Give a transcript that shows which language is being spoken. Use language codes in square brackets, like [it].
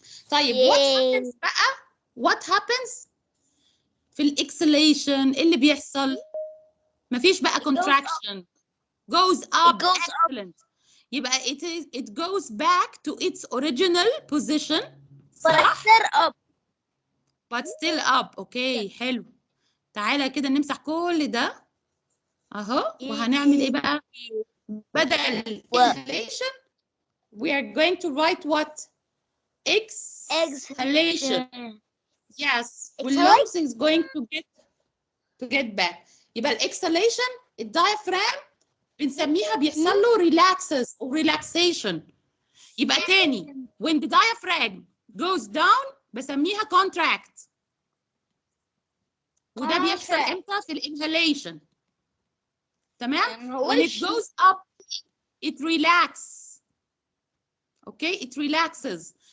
[ar] طيب [en] what happens [ar] في الاكسليشن؟ اللي بيحصل مفيش بقى contraction. [en] goes up. Excellent. [ar] يبقى [en] it goes back to its original position. [ar] صح؟ [en] but still up. [ar] اوكي حلو. تعالى كده نمسح كل ده اهو وهنعمل ايه بقى؟ بدل [en] inhalation we are going to write what? exhalation. Yes. والlungs is going to get back. [ar] يبقى الاكسليشن الدايفرام بنسميها بيحصل له [en] relaxes or relaxation. [ar] يبقى تاني [en] when the diaphragm goes down [ar] بسميها [en] contract. [ar] وده بيحصل عارفة. امتى؟ في الانهاليشن. تمام؟ هو [en] when it goes up it relaxes. Okay, it relaxes.